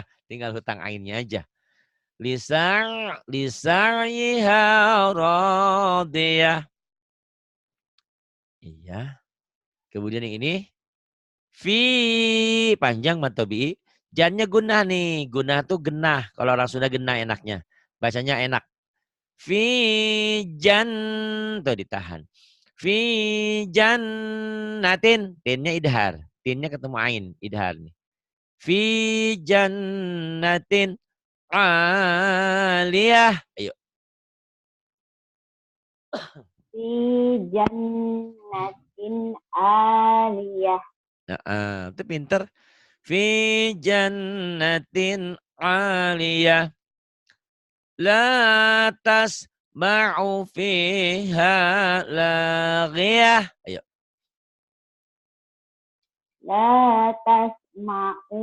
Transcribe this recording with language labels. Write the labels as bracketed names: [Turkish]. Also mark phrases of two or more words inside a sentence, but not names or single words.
[Indonesian] Tinggal hutang ainnya aja. [Arabic] لسعيها راضية. [Indonesian] Iya. Kemudian yang ini. Fi. Panjang matobi. Jannya gunah nih. Gunah tuh genah. Kalau orang Sunda genah enaknya. Bacanya enak. [Arabic] في جن. [Indonesian] Tuh ditahan. [Arabic] في جنة. [Indonesian] Tinnya idhar. Tinnya ketemu ain. Idhar nih. [Arabic] في جنة عالية. [Indonesian] Ayo. [Arabic] في جنة عالية. [Indonesian] Nah, itu pinter. [Arabic] في جنة عالية. لا تسمع فيها لاغية. [Indonesian] Ayo. [Arabic] لا تسمع